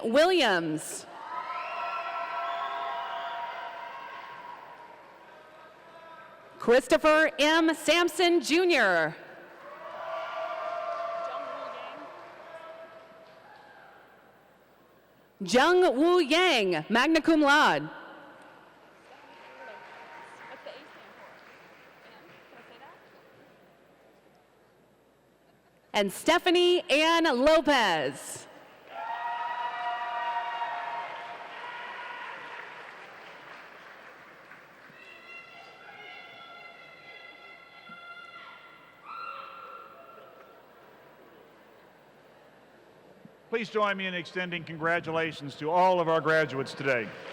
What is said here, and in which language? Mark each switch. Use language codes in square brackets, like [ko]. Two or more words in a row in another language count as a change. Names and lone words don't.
[en] Williams. Christopher M. Sampson, Jr. Jung Woo Yang, [la] magna cum laude. [en] What's the A stand for? Ann, can I say that? And Stephanie Ann Lopez. Please join me in extending congratulations to all of our graduates today.